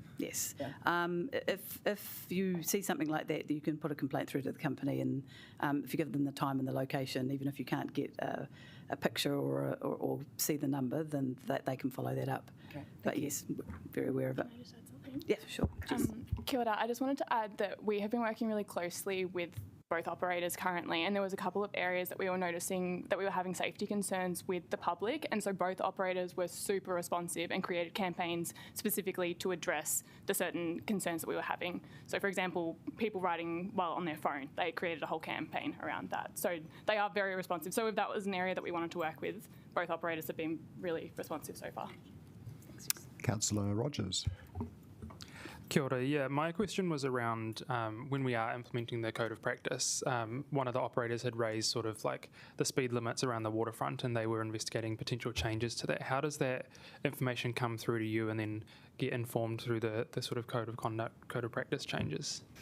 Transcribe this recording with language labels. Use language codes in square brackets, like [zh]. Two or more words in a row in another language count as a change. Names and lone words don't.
[en] Yes. Yeah. If you see something like that, you can put a complaint through to the company, and if you give them the time and the location, even if you can't get a picture or see the number, then they can follow that up. Okay. But yes, we're very aware of it. Can I just add something? Yeah, sure. [mi] Kia ora. [en] I just wanted to add that we have been working really closely with both operators currently, and there was a couple of areas that we were noticing that we were having safety concerns with the public, and so both operators were super responsive and created campaigns specifically to address the certain concerns that we were having. So for example, people riding while on their phone, they created a whole campaign around that. So they are very responsive. So if that was an area that we wanted to work with, both operators have been really responsive so far. Councillor Rogers. [mi] Kia ora. [en] Yeah, my question was around when we are implementing the code of practice, one of the operators had raised sort of like the speed limits around the waterfront, and they were investigating potential changes to that. How does that information come through to you and then get informed through the sort of code of conduct, code of practice changes?